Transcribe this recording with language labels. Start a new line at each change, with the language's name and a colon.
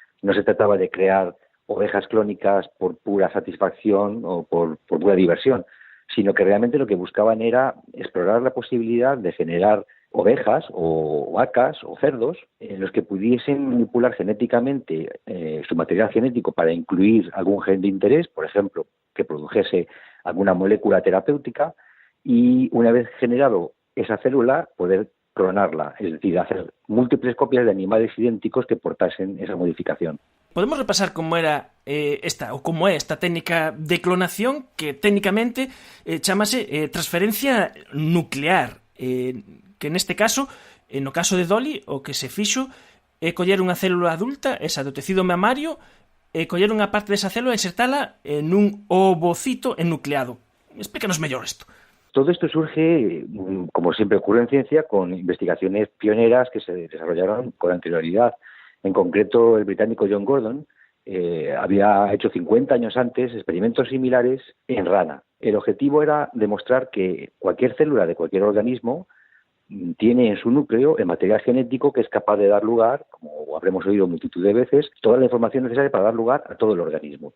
Spanish: No se trataba de crear ovejas clónicas por pura satisfacción o por pura diversión, sino que realmente lo que buscaban era explorar la posibilidad de generar ovejas o vacas o cerdos en los que pudiesen manipular genéticamente su material genético para incluir algún gen de interés, por ejemplo, que produjese alguna molécula terapéutica, y una vez generado esa célula, poder clonarla, es decir, hacer múltiples copias de animales idénticos que portasen esa modificación.
Galician: Podemos repasar como era como é esta técnica de clonación que técnicamente chamase transferencia nuclear, que neste caso, no caso de Dolly, o que se fixo é coller unha célula adulta, esa do tecido mamario, e coller unha parte desa célula e insertala nun ovocito enucleado. Explícanos mellor isto.
Spanish: Todo esto surge, como siempre ocurre en ciencia, con investigaciones pioneras que se desarrollaron con anterioridad. En concreto, el británico John Gordon había hecho 50 años antes experimentos similares en rana. El objetivo era demostrar que cualquier célula de cualquier organismo tiene en su núcleo el material genético que es capaz de dar lugar, como habremos oído multitud de veces, toda la información necesaria para dar lugar a todo el organismo.